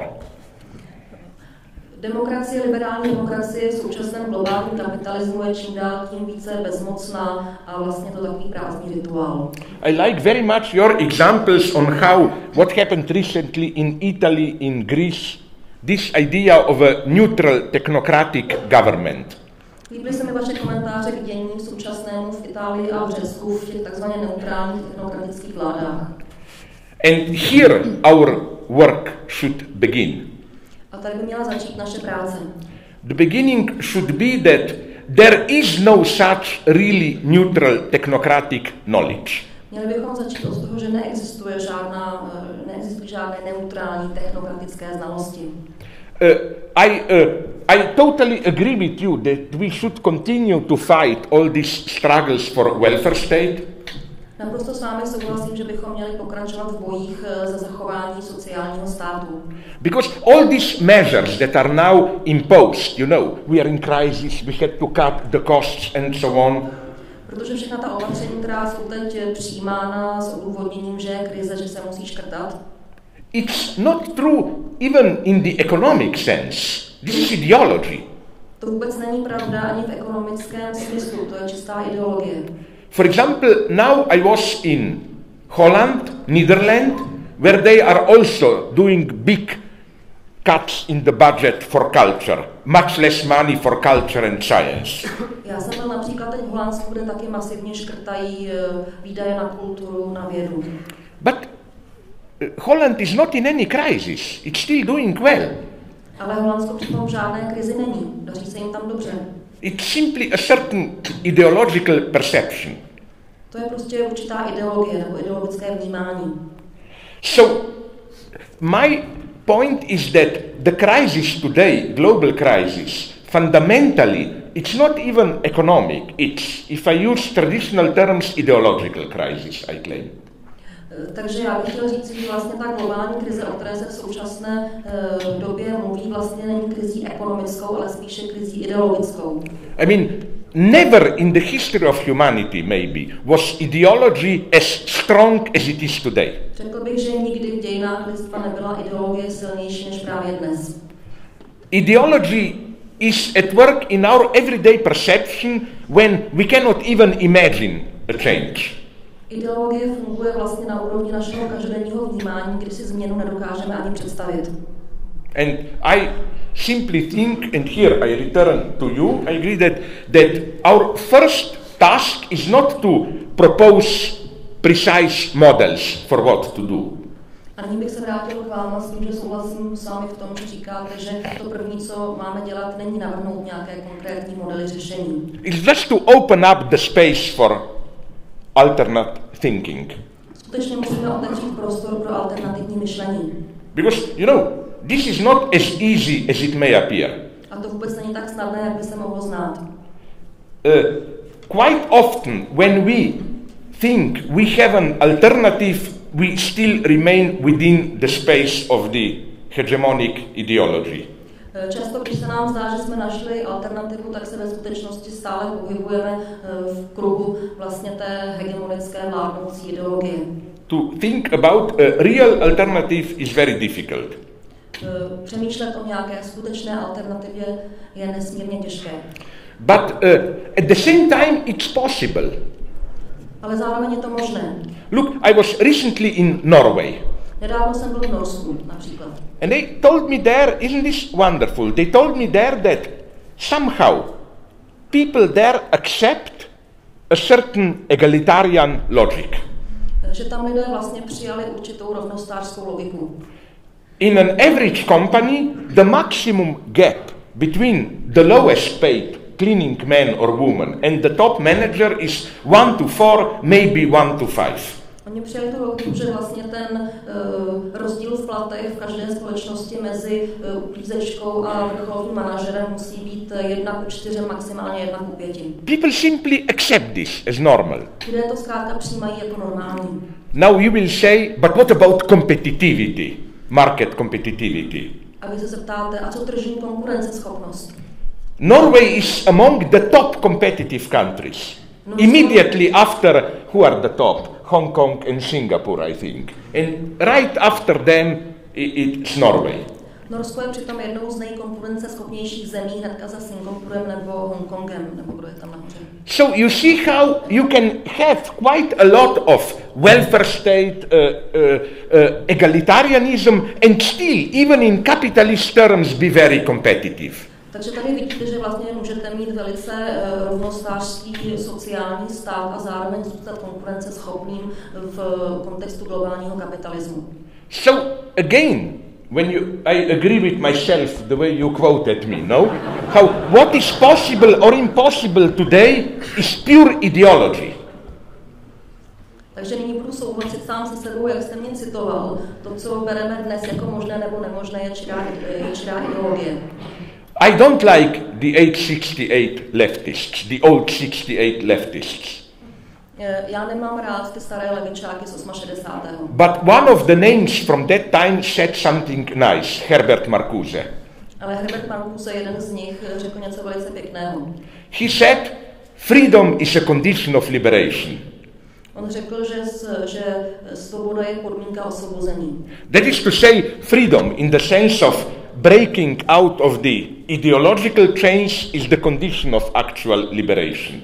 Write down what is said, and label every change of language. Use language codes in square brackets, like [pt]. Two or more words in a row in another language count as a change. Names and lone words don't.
[cs] Demokracie, liberální demokracie v současném globálním kapitalismu je čím dál tím více bezmocná a vlastně to takový prázdný rituál. [en] I like very much your examples on how what happened recently in Italy, in Greece, this idea of a neutral technocratic government. [cs] Líbily se mi vaše komentáře k dění současnému v Itálii a v Řecku v těch takzvaně neutrálních technokratických vládách. [en] And here our work should begin. [cs] A tady by měla začít naše práce. [en] The beginning should be that there is no such really neutral technocratic knowledge. [cs] Měli bychom začít od toho, že neexistují žádné neutrální technokratické znalosti. [en] I totally agree with you that we should continue to fight all these struggles for welfare state. [cs] Naprosto s vámi souhlasím, že bychom měli pokračovat v bojích za zachování sociálního státu. [en] Because all these measures that are now imposed, you know, we are in crisis, we had to cut the costs and so on. [cs] Protože všechna ta opatření, která jsou teď přijímána s odůvodněním, že je krize, že se musí škrtat. [en] It's not true even in the economic sense. This is ideology. [cs] To vůbec není pravda ani v ekonomickém smyslu, to je čistá ideologie. [en] For example, now I was in Holland, Netherlands, where they are also doing big cuts in the budget for culture, much less money for culture and science. [cs] Já jsem byl například teď v Holandsku, kde taky masivně škrtají výdaje na kulturu, na vědu. [en] But Holland is not in any crisis. It's still doing well. [cs] Ale Holandsko přitom v žádné krizi není. Daří se jim tam dobře. [en] It's simply a certain ideological perception. [cs] To je prostě určitá ideologie nebo ideologické vnímání. [en] So, my point is that the crisis today, global crisis, fundamentally, it's not even economic. It's, if I use traditional terms, ideological crisis, I claim. [cs] Takže já bych chtěl říct, že vlastně ta globální krize, o které se v současné době mluví, vlastně není krizí ekonomickou, ale spíše krizí ideologickou. [en] I mean, never in the history of humanity, maybe, was ideology as strong as it is today. [cs] Řekl bych, že nikdy v dějinách lidstva nebyla ideologie silnější než právě dnes. [en] Ideology is at work in our everyday perception when we cannot even imagine a change. [cs] Ideologie funguje vlastně na úrovni našeho každodenního vnímání, kdy si změnu nedokážeme ani představit. [en] And I simply think, and here I return to you, I agree that our first task is not to propose precise models for what to do. [cs] A nyní bych se vrátil k vám s tím, že souhlasím s vámi v tom, že říkáte, že to první, co máme dělat, není navrhnout nějaké konkrétní modely řešení. [en] It's just to open up the space for alternate thinking. [cs] Skutečně musíme otevřít prostor pro alternativní myšlení. [en] Because, you know, this is not as easy as it may appear. [cs] A to vůbec není tak snadné, jak by se mohlo znát. [en] Quite often, when we think we have an alternative, we still remain within the space of the hegemonic ideology. [cs] Často, když se nám zdá, že jsme našli alternativu, tak se ve skutečnosti stále pohybujeme v kruhu vlastně té hegemonické vládnoucí ideologie. [en] To think about a real alternative is very difficult. [cs] Přemýšlet o nějaké skutečné alternativě je nesmírně těžké. [en] But at the same time it's possible. [cs] Ale zároveň je to možné. [en] Look, I was recently in Norway. [cs] Nedávno jsem byl v Norsku, například. [en] And they told me there, isn't this wonderful? They told me there that somehow people there accept a certain egalitarian logic. [cs] Že tam lidé vlastně přijali určitou rovnostářskou logiku. [en] In an average company, the maximum gap between the lowest paid cleaning man or woman and the top manager is 1 to 4, maybe 1 to 5. [cs] Oni přijali tu logiku, že vlastně ten rozdíl v platech v každé společnosti mezi uklízečkou a vrcholovým manažerem musí být 1:4, maximálně 1:5. [en] People simply accept this as normal. [cs] Lidé to zkrátka přijímají jako normální. [en] Now you will say, but what about competitivity, market competitivity? [cs] A vy se zeptáte, a co tržní konkurenceschopnost? [en] Norway is among the top competitive countries. Immediately after, who are the top? Hong Kong and Singapore, I think. And right after them, it's Norway. [cs] Norsko je přitom jednou z nejkonkurenceschopnějších zemí hnedka za Singapurem nebo Hongkongem, nebo kdo je tam nahoře. [en] So you see how you can have quite a lot of welfare state, egalitarianism, and still, even in capitalist terms, be very competitive. [cs] Takže tady vidíte, že vlastně můžete mít velice rovnostářský sociální stát a zároveň zůstat konkurenceschopným v kontextu globálního kapitalismu. [en] So again, I agree with myself the way you quoted me, no? How what is possible or impossible today is pure ideology. [cs] Takže nyní budu souhlasit sám se sebou, jak jste mě citoval. To, co bereme dnes jako možné nebo nemožné, je čirá ideologie. [en] I don't like the 868 leftists, the old 68 leftists. [cs] Já nemám rád ty staré levičáky z 68. [en] But one of the names from that time said something nice, Herbert Marcuse. [cs] Ale Herbert Marcuse, jeden z nich, řekl něco velice pěkného. [en] He said, freedom is a condition of liberation. [cs] On řekl, že svoboda je podmínka osvobození. [en] That is to say, freedom in the sense of breaking out of the ideological chains is the condition of actual liberation.